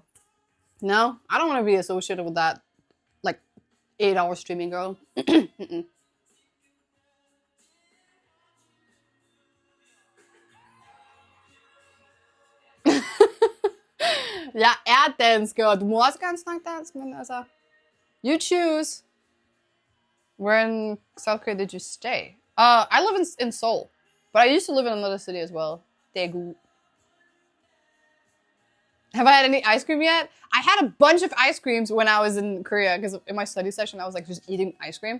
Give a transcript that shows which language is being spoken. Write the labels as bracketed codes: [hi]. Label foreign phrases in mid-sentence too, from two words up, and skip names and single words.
[en] No, I don't want to be associated with that like 8 hour streaming girl. [da] Ja, er [en] dance girl. [da] Du må også gerne snakke dansk, men altså. [en] You choose. Where in South Korea did you stay? I live in Seoul, but I used to live in another city as well. Daegu. Have I had any ice cream yet? I had a bunch of ice creams when I was in Korea, because in my study session I was like just eating ice cream.